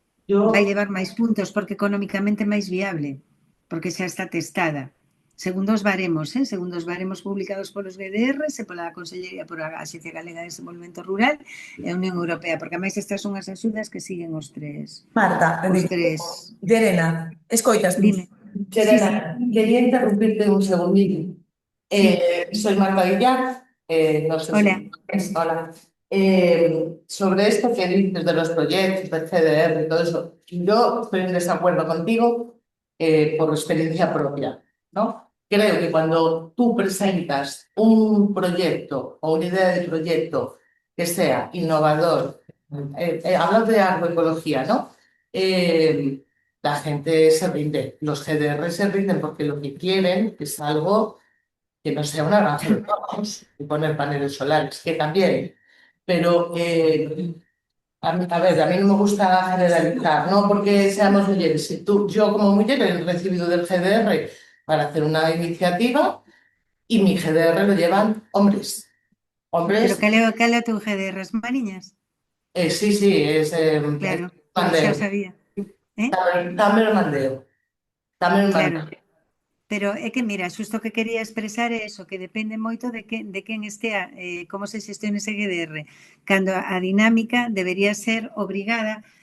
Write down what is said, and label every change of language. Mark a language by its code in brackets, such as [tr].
[gl] Vai levar máis puntos porque económicamente é máis viable, porque xa está testada. Segundo os baremos publicados polos GDRs e pola Consellería, por a Axencia Galega de Desenvolvemento Rural e a Unión Europea, porque máis estas son as axudas que siguen os tres. Marta, Llerena, escoitas. Dime. [es] Llerena, quería interrumpirte un segundillo. Soy Marta Villar, no sé Hola. si... Hola. Sobre esto que dices de los proyectos, del CDR y todo eso, yo estoy en desacuerdo contigo por experiencia propia, ¿no? Creo que cuando tú presentas un proyecto o una idea de proyecto que sea innovador, hablando de agroecología, ¿no? La gente se rinde, los GDR se rinden porque lo que quieren es algo que no sea una granja de porcos y poner paneles solares, que también. Pero, a mí no me gusta generalizar, no porque seamos mujeres. Yo como mujer he recibido del GDR para hacer una iniciativa y mi GDR lo llevan hombres. [gl] Pero cal é o teu GDR, as mariñas? [es] Sí, es Claro, mandeo. [gl] xa o sabía. Tamén o mandeo. Claro. Pero é que, mira, xusto que quería expresar é eso, que depende moito de quen estea, como se xestione ese GDR. Cando a dinámica debería ser obrigada.